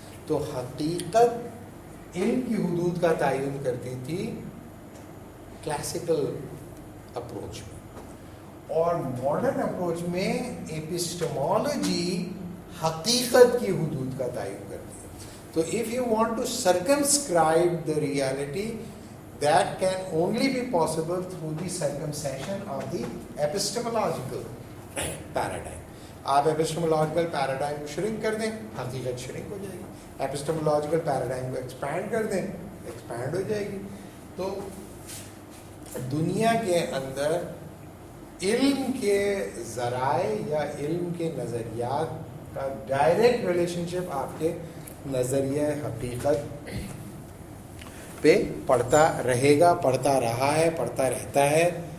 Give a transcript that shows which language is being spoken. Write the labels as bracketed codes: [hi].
[ur] تو حقیقت علم کی حدود کا تعین کرتی تھی کلاسیکل اپروچ میں، اور ماڈرن اپروچ میں ایپسٹمولوجی حقیقت کی حدود کا تعین کرتی ہے. [en] تو if you want to circumscribe the reality, that can only be possible through the circumcision of the epistemological paradigm. [ur] آپ ایپسٹمولوجیکل پیراڈائم کو شرنک کر دیں، حقیقت شرنک ہو جائے گی. ایپسٹمولوجیکل پیراڈائم کو ایکسپینڈ کر دیں، ایکسپینڈ ہو جائے گی. تو دنیا کے اندر علم کے ذرائع یا علم کے نظریات کا ڈائریکٹ ریلیشن شپ آپ کے نظریہ حقیقت پہ پڑتا رہے گا، پڑتا رہا ہے، پڑتا رہتا ہے.